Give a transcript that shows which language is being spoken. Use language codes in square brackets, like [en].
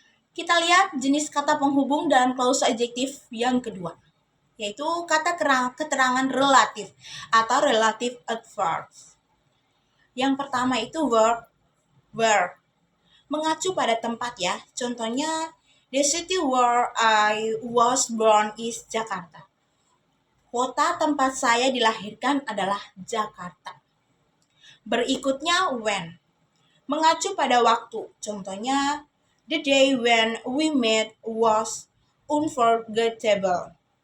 [id] Kita lihat jenis kata penghubung dalam klausa adjektif yang kedua, yaitu kata keterangan relatif atau relative adverbs. Yang pertama itu verb, where. Mengacu pada tempat ya. Contohnya, [en] the city where I was born is Jakarta. [id] Kota tempat saya dilahirkan adalah Jakarta. Berikutnya when. Mengacu pada waktu. Contohnya, [en] the day when we met was unforgettable.